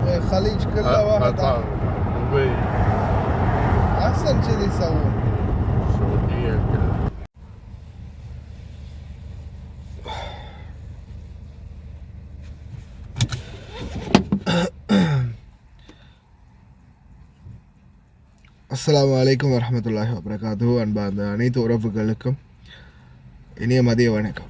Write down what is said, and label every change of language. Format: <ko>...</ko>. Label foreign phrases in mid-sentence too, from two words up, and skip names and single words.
<ar>الخليج كله واحد دبي احسن كذي يسوون. السعودية كلها. السلام عليكم ورحمة الله وبركاته.</ar> <ta>அன்பார்ந்த அனைத்து உறவுகளுக்கும் இனிய மதிய வணக்கம்.</ta>